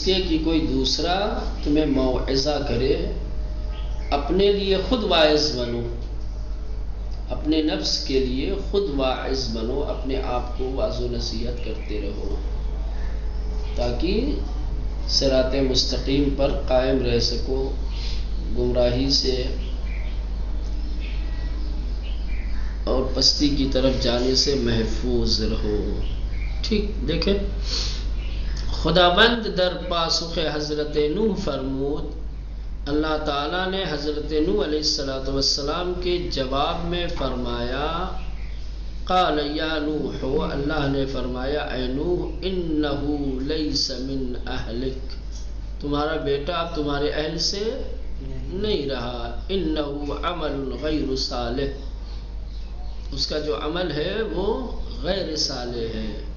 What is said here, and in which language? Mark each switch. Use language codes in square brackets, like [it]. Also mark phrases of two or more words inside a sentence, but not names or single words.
[ur] کے کہ کوئی دوسرا تمہیں موعظہ کرے، اپنے لیے خود واعظ بنو، اپنے نفس کے لیے خود واعظ بنو، اپنے آپ کو واعظ و نصیحت کرتے رہو تاکہ صراط مستقیم پر قائم رہ سکو، گمراہی سے اور پستی کی طرف جانے سے محفوظ رہو۔ ٹھیک دیکھیں، [fa] خداوند در پاسخ حضرت نوح فرمود، [ur] اللہ تعالیٰ نے حضرت نوح علیہ السلام کے جواب میں فرمایا، [ar] قال یا نوح، [ur] اللہ نے فرمایا اے نوح، [ar] انہ لیس من اہلک، [ur] تمہارا بیٹا اب تمہارے اہل سے نہیں رہا، [ar] انہ عمل غیر صالح، [ur] اس کا جو عمل ہے وہ غیر صالح ہے،